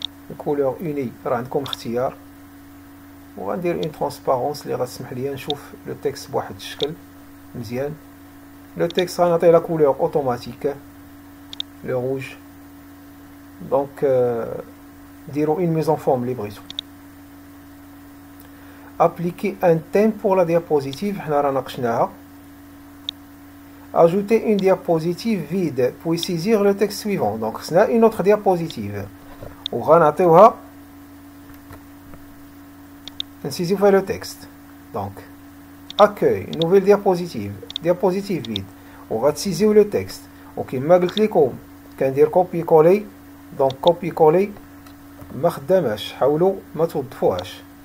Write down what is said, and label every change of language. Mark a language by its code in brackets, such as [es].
[ar] الكولور اوني راه عندكم اختيار، وغندير اون ترانسبارونس اللي غتسمح ليا نشوف لو تكست بواحد الشكل مزيان. لو تكست غنعطيه لا كولور اوتوماتيك لو روج. دونك ديروا اون ميز ان فورم اللي بغيتو. ابليكي ان تيم بور لا ديابوزيتيف، حنا راه ناقشناها. [fr] ajouter une diapositive vide puis saisir le texte suivant. [ar] Donc خصنا [fr] une autre diapositive [ar] وغنعطيوها نسيزيو فيها لو تكست. دونك [fr] accueil nouvelle diapositive vide [ar] وغتسيزيو لو تكست. وكما قلت لكم كندير كوبي كولي. دونك كوبي كولي ما خداماش، حاولوا ما توظفوهاش.